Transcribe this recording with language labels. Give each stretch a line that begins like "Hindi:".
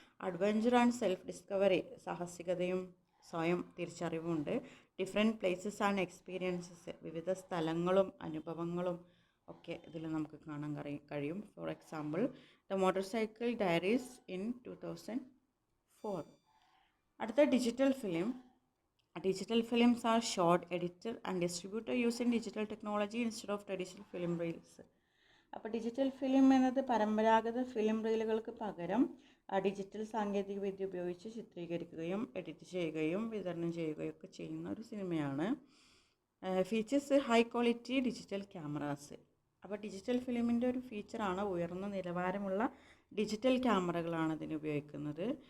English: adventure and self discovery,
Malayalam: സാഹസികതയും സ്വയം തിരിച്ചറിവുമുണ്ട്.
English: different places and experiences,
Malayalam: വിവിധ സ്ഥലങ്ങളും അനുഭവങ്ങളും ഒക്കെ ഇതിൽ നമുക്ക് കാണാൻ കഴിയും.
English: For example the motorcycle diaries in 2004.
Malayalam: അടുത്ത digital film.
English: Digital films are shot, edited and distributed using digital technology instead of traditional film reels.
Malayalam: അപ്പോൾ ഡിജിറ്റൽ ഫിലിം എന്നത് പരമ്പരാഗത ഫിലിം റീലുകൾക്ക് പകരം ഡിജിറ്റൽ സാങ്കേതിക വിദ്യ ഉപയോഗിച്ച് ചിത്രീകരിക്കുകയും എഡിറ്റ് ചെയ്യുകയും വിതരണം ചെയ്യുകയും ഒക്കെ ചെയ്യുന്ന ഒരു സിനിമയാണ്.
English: Features high quality digital cameras.
Malayalam: അപ്പോൾ ഡിജിറ്റൽ ഫിലിമിൻ്റെ ഒരു ഫീച്ചറാണ് ഉയർന്ന നിലവാരമുള്ള ഡിജിറ്റൽ ക്യാമറകളാണ് ഇതിന് ഉപയോഗിക്കുന്നത്.